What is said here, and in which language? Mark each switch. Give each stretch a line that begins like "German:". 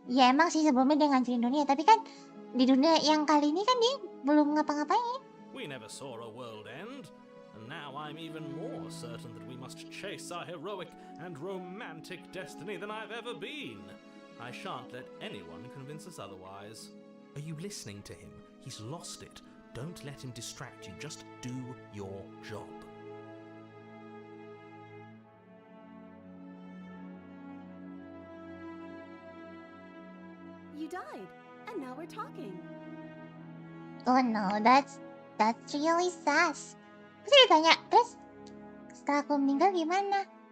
Indonesian: Ya emang sih sebelumnya dia ngancurin dunia, tapi kan di dunia yang kali ini kan dia belum ngapa-ngapain.
English: We never saw a world end, and now I'm even more certain that we must chase our heroic and romantic destiny than I've ever been. I shan't let anyone convince us otherwise. Are you listening to him? He's lost it. Don't let him distract you. Just do your job. You died, and now we're talking. Oh no, that's really sus.
Indonesian: Terus ditanya, terus setelah aku meninggal gimana?